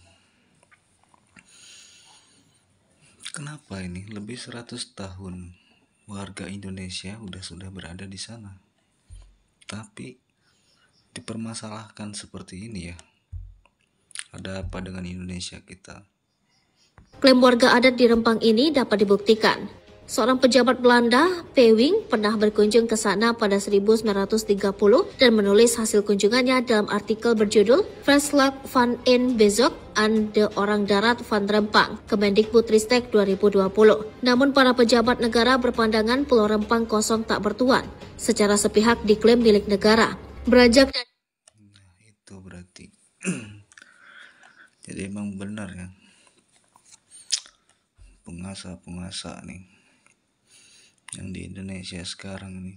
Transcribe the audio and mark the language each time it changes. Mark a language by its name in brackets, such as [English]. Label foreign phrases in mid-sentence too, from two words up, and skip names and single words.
[Indonesian] Kenapa ini lebih 100 tahun warga Indonesia sudah berada di sana, tapi dipermasalahkan seperti ini ya? Ada apa dengan Indonesia kita? Klaim warga adat di Rempang ini dapat dibuktikan. Seorang pejabat Belanda, Pewing, pernah berkunjung ke sana pada 1930 dan menulis hasil kunjungannya dalam artikel berjudul Verslag van een Bezoek aan de Orang Darat van Rempang, Kemendikbudristek 2020. Namun para pejabat negara berpandangan Pulau Rempang kosong tak bertuan, secara sepihak diklaim milik negara. Beranjak dari Itu berarti jadi emang benar ya, penguasa nih yang di Indonesia sekarang nih.